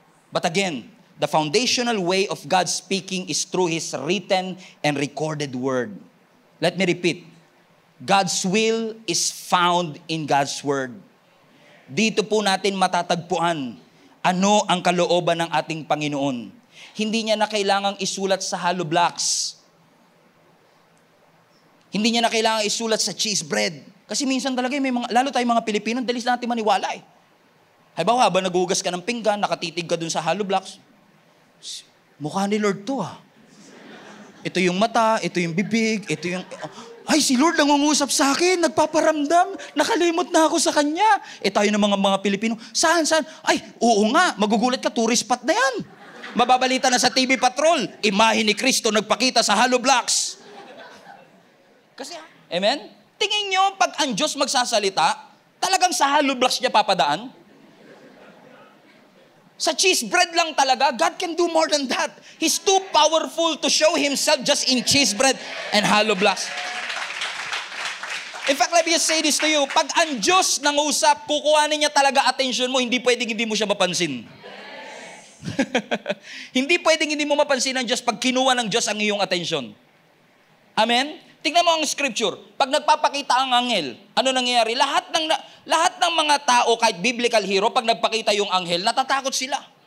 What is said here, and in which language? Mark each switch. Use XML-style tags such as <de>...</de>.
<en>But again, the foundational way of God speaking is through His written and recorded word. Let me repeat. God's will is found in God's word.</en> <tl>Dito po natin matatagpuan ano ang kalooban ng ating Panginoon. Hindi niya na kailangang isulat sa hollow blocks. Hindi niya na kailangang isulat sa cheese bread. Kasi minsan talaga may mga, lalo tayong mga Pilipino, dalis natin maniwala eh. Halimbawa, habang nagugas ka ng pinggan, nakatitig ka dun sa hollow blocks, mukha ni Lord to ah. Ito yung mata, ito yung bibig, ito yung... Ay, si Lord nangungusap sa akin, nagpaparamdam, nakalimot na ako sa Kanya. Tayo ng mga Pilipino, saan? Ay, oo nga, magugulat ka, tourist spot na yan. Mababalita na sa TV Patrol, imahe ni Kristo nagpakita sa hollow blocks. Kasi, amen? Tingin nyo, pag ang Diyos magsasalita, talagang sa hollow blocks niya papadaan? Sa cheese bread lang talaga,</tl> <en>God can do more than that. He's too powerful to show Himself just in cheese bread and hollow blocks. In fact, let me just say this to you.</en> <tl>Pag ang Diyos nangusap, kukuhanin niya talaga attention mo, hindi pwedeng hindi mo siya mapansin. Hindi pwedeng hindi mo mapansin ang Diyos pag kinuha ng Diyos ang iyong attention. Amen? Tingnan mo ang scripture. Pag nagpapakita ang anghel, ano nangyayari? Lahat ng mga tao, kahit biblical hero, pag nagpakita yung anghel, natatakot sila.</tl>